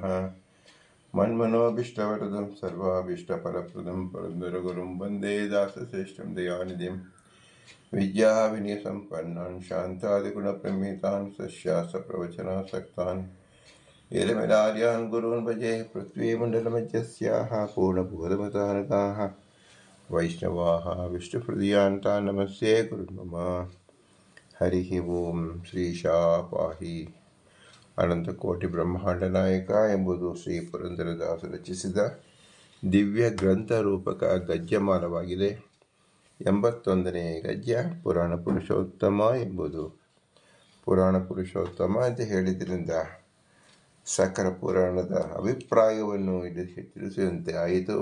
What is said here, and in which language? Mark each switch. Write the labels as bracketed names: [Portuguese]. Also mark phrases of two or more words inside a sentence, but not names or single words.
[Sanskrit] मन्मनोभीष्टवरदं सर्वाभीष्टफलप्रदं पुरन्दरगुरुं वन्दे दासश्रेष्ठं दयानिधिम् विद्याविनयसम्पन्नान् शान्तादिगुणप्रमितान् सस्यासप्रवचनासक्तान् एलमिलार्यान् गुरून् भजे। पृथ्वीमण्डलमध्यस्याः पूर्णबोधमतारकाः वैष्णवाः विष्णुहृदयान्तान् नमस्ये गुरुर्मम। हरिः ಓಂ ಶ್ರೀಶಾ ಪಾಹಿ. [Kannada] ಅನಂತಕೋಟಿ ಬ್ರಹ್ಮಾಂಡ ನಾಯಕ ಎಂಬುದು ಶ್ರೀ ಪುರಂದರದಾಸ ರಚಿಸಿದ ದಿವ್ಯ ಗ್ರಂಥ ರೂಪಕ ಗದ್ಯಮಾಲವಾಗಿದೆ. 81ನೇ ಗದ್ಯ ಪುರಾಣ ಪುರುಷೋತ್ತಮ ಎಂಬುದು. ಪುರಾಣ ಪುರುಷೋತ್ತಮ ಅಂತ ಹೇಳಿದ್ರಿಂದ ಸಕಲ ಪುರಾಣದ ಅಭಿಪ್ರಾಯವನ್ನು ತಿಳಿಸಿದಂತೆ ಆಯಿತು.